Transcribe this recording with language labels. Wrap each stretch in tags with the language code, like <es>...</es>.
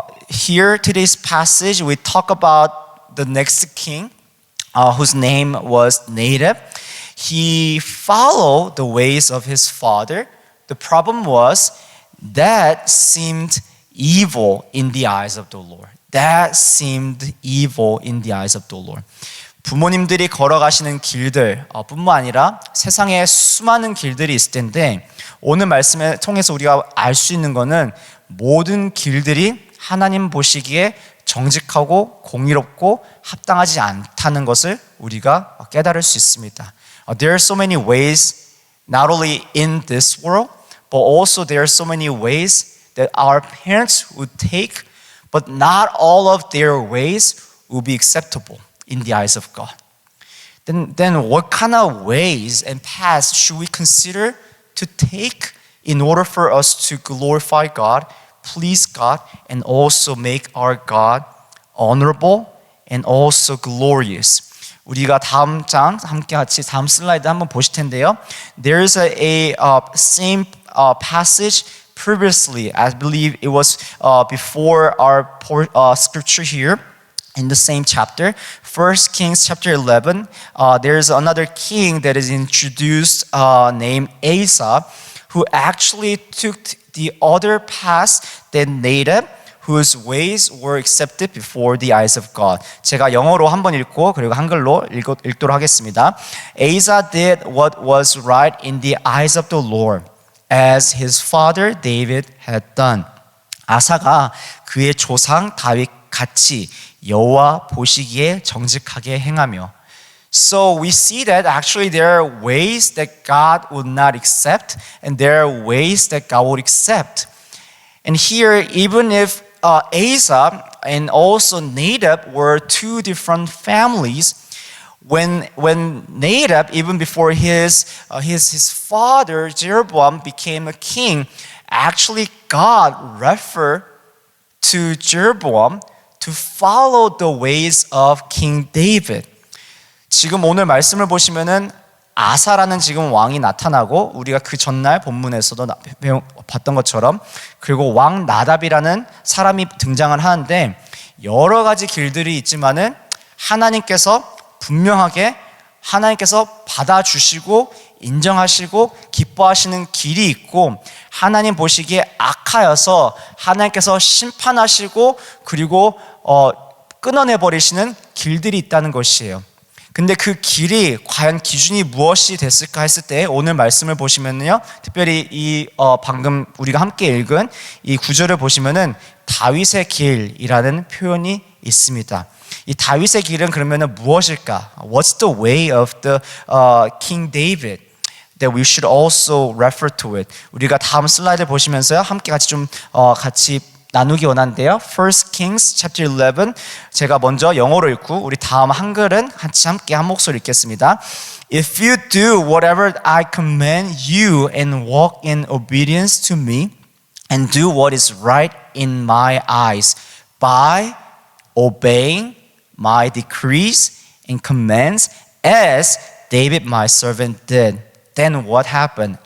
<en>Here today's passage we talk about the next king whose name was Nadab. He followed the ways of his father. The problem was that seemed evil in the eyes of the Lord. That seemed evil in the eyes of the Lord.</en> <ko>부모님들이 걸어가시는 길들 뿐만 아니라 세상에 수많은 길들이 있을 텐데 오늘 말씀을 통해서 우리가 알 수 있는 것은 모든 길들이 하나님 보시기에 정직하고 공의롭고 합당하지 않다는 것을 우리가 깨달을 수 있습니다.</ko> <en>There are so many ways not only in this world but also there are so many ways that our parents would take, but not all of their ways will be acceptable in the eyes of God. Then what kind of ways and paths should we consider to take in order for us to glorify God, please God, and also make our God honorable and also glorious?</en> <ko>우리가 다음 장 함께 같이 다음 슬라이드 한번 보실 텐데요.</ko> <en>There's a same passage previously. I believe it was before our scripture here. In the same chapter, 1 Kings chapter 11, there's another king that is introduced named Asa, who actually took the other path than Nadab, whose ways were accepted before the eyes of God.</en> <ko>제가 영어로 한번 읽고 그리고 한글로 읽도록 하겠습니다.</ko> <en>Asa did what was right in the eyes of the Lord, as his father David had done.</en> <ko>아사가 그의 조상 다윗 같이 여호와 보시기에 정직하게 행하며.</ko> <en>So we see that actually there are ways that God would not accept and there are ways that God would accept. And here, even if Asa and also Nadab were two different families, when Nadab, even before his father Jeroboam became a king, actually God referred to Jeroboam to follow the ways of King David.</en> <ko>지금 오늘 말씀을 보시면은 아사라는 지금 왕이 나타나고 우리가 그 전날 본문에서도 봤던 것처럼 그리고 왕 나답이라는 사람이 등장을 하는데 여러 가지 길들이 있지만은 하나님께서 분명하게 하나님께서 받아주시고 인정하시고 기뻐하시는 길이 있고 하나님 보시기에 악하여서 하나님께서 심판하시고 그리고 끊어내버리시는 길들이 있다는 것이에요. 근데 그 길이 과연 기준이 무엇이 됐을까 했을 때 오늘 말씀을 보시면요, 특별히 이 방금 우리가 함께 읽은 이 구절을 보시면은 다윗의 길이라는 표현이 있습니다. 이 다윗의 길은 그러면은 무엇일까?</ko> <en>What's the way of the King David that we should also refer to it?</en> <ko>우리가 다음 슬라이드 보시면서요, 함께 같이 좀 같이 나누기 원하는데요.</ko> <en>First Kings chapter 11</en> <ko>제가 먼저 영어로 읽고 우리 다음 한글은 같이 함께 한 목소리 읽겠습니다.</ko> <en>If you do whatever I command you and walk in obedience to me and do what is right in my eyes by obeying my decrees and commands as David my servant did, then what happened?</en>